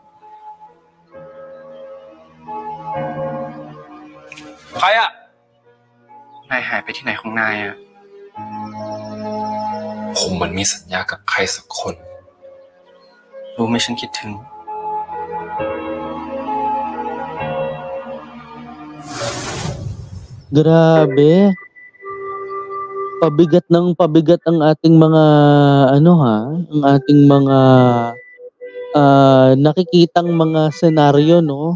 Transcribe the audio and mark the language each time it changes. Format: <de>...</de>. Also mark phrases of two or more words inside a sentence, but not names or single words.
<th>ใครอะ นายหายไปที่ไหนของนายอะ ผมมันมีสัญญากับใครสักคน รู้ไหมฉันคิดถึง</th> <tl>Grabe. Pabigat ng pabigat ang ating mga ang ating mga nakikitang mga senaryo, no?</tl>